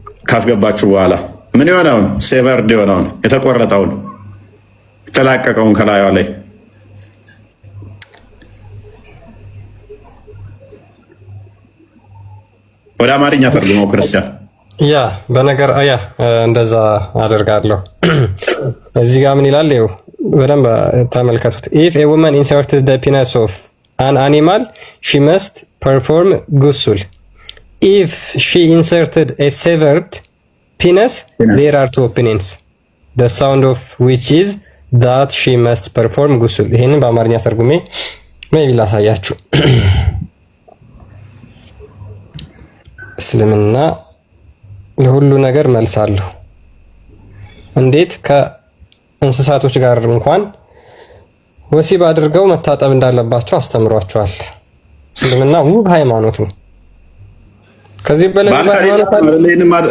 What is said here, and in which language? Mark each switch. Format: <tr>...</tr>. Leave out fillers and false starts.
<am>ካስገባችሁ በኋላ ምን ይሆናውን ሴቨርድ ይሆናውን የተቆረጠውን የተላቀቀውን ከላዩ ላይ ወደ አማርኛ ተርጉመው ክርስቲያን። ያ በነገር እንደዛ አደርጋለሁ። እዚህ ጋር ምን ይላል? ይኸው በደንብ ተመልከቱት።</am> <en>if a woman inserted the penis of an animal she must perform ghusl. if she inserted a severed penis there are two opinions, the sound of which is that she must perform ghusl.</en> <am>ይሄንን በአማርኛ ተርጉሜ ሜቢ ላሳያችሁ። እስልምና ለሁሉ ነገር መልሳለሁ። እንዴት ከእንስሳቶች ጋር እንኳን ወሲብ አድርገው መታጠብ እንዳለባቸው አስተምሯቸዋል። እስልምና ውብ ሃይማኖት ነው። ከዚህ በላይ ሃይማኖት</am>